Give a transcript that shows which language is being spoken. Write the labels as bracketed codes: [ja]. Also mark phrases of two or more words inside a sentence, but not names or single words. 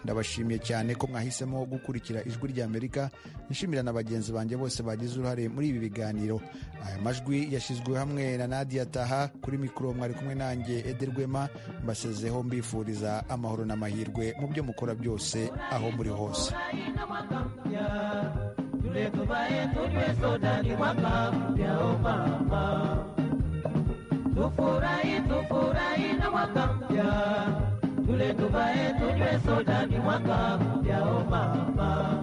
[rw] Ndabashimiye cyane ko mwahisemo gukurikira Ijwi ry'Amerika. Nshimira na bagenzi banjye bose bagize uruhare muri ibi biganiro. Aya majwi yashizwe hamwe na Nadia Taha. Kuri mikoro mwari kumwe nanjye Ederwema. Mbasezeho mbifuriza amahoro n'amahirwe mu byo mukora byose aho muri hose. [sw] Tufurahi na mwaka mpya, tule tuvae tunywe soda, ni mwaka mpya o mama.